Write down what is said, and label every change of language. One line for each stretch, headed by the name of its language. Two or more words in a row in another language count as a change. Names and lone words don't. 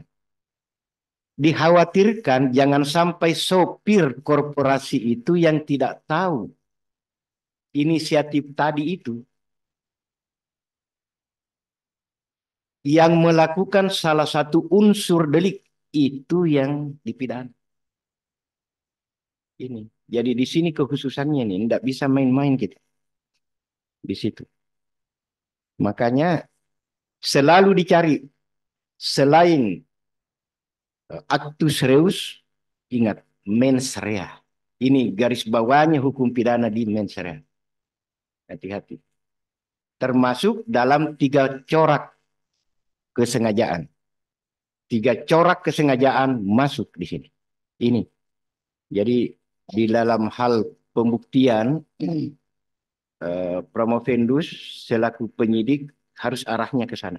Indonesian: Dikhawatirkan jangan sampai sopir korporasi itu yang tidak tahu inisiatif tadi itu yang melakukan salah satu unsur delik itu yang dipidana. Ini. Jadi di sini kekhususannya nih, tidak bisa main-main kita. Di situ. Makanya selalu dicari selain
Latin: actus reus,
Indonesian: ingat
Latin: mens rea.
Indonesian: Ini garis bawahnya hukum pidana di
Latin: mens rea.
Indonesian: Hati-hati. Termasuk dalam 3 corak kesengajaan. 3 corak kesengajaan masuk di sini. Ini. Jadi di dalam hal pembuktian promovendus selaku penyidik harus arahnya ke sana.